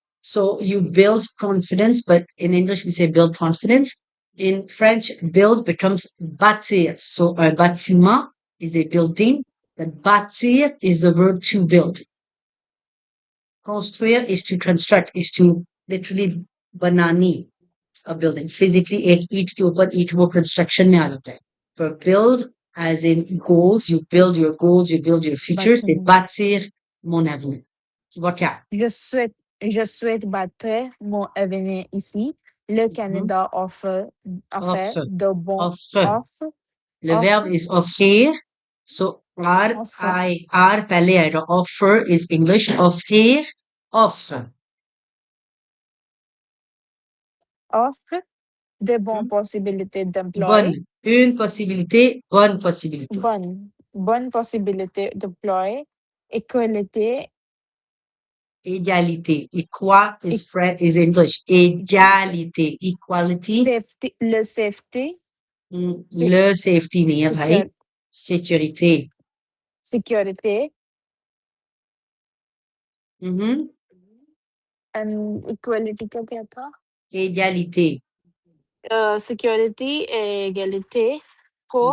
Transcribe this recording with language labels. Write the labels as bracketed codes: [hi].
[en] So you build confidence, but in English we say build confidence. In French, build becomes bâtir. So un bâtiment is a building, but bâtir is the verb to build. Construire is to construct, is to literally बनानी a building. [hi] Physically, एक ईंट के ऊपर ईंट वो construction में आ जाता है. [en] But build as in goals, you build your goals, you build your future, c'est [fr] bâtiment. bâtir mon avenir. Vocab. Je souhaite bâtir mon avenir ici. Le Canada offre Offre. de bons Offre. Le offre, [en] verbe is offrir. So, [fr] offre, [hi] पहले आएगा. [en] Offer is English. Offrir, offre. [fr] offre de bonnes possibilités d'emploi, Bonne. Une possibilité, bonne possibilité. bonne possibilité d'emploi, égalité, Égalité. Equa é- [en] is English. Égalité. Equality. safety, le safety, sé- [hi] Le safety नहीं है भाई. [fr] sécur- Sécurité. sécurité, Mhm. [hi] equality का क्या था? [fr] Égalité. Sécurité et égalité pour